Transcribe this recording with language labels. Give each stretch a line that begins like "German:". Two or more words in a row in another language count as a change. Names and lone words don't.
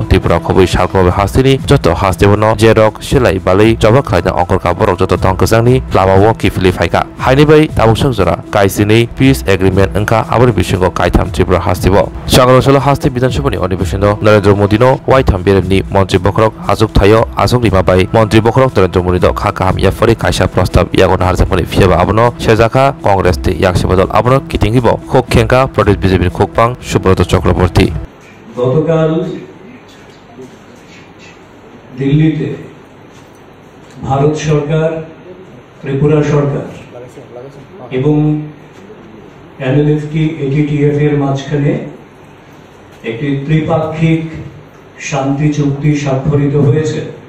Kok Borok: Tripura Khoboi Salkolok Haste ni Joto Haste bono Jerok Silai Balai Jaba Khlaina Ongkor Kaborok Joto tongkachangni Labawo Kifili Phaika Haini bai Tabuk Jora Kaisini
English: Peace Agreement
Kok Borok: Engka Aboni Bisingo Kaitam Tripura Haste bo Sangrongshalo Haste Bidhan Sabha ni Adhibeshino Narendra Modi no Waitam Bereni Mantri Bokrok Asok Thaio Asok Rima bai Mantri Bokrok Narendra Modi do Khaka Hamia Phori Kaisa Prostab Yagon Harjakmani Phiaba Abono Sejaka Congress te Yaksebadol Abono Kitingibo Khokhenka Pradesh BJP Khukpang Subrata Chakraborty
Bangla: গতকাল দিল্লিতে ভারত সরকার ত্রিপুরা সরকার এবং NLFT ADTF এর মাঝখানে একটি ত্রিপাক্ষিক শান্তি চুক্তি স্বাক্ষরিত হয়েছে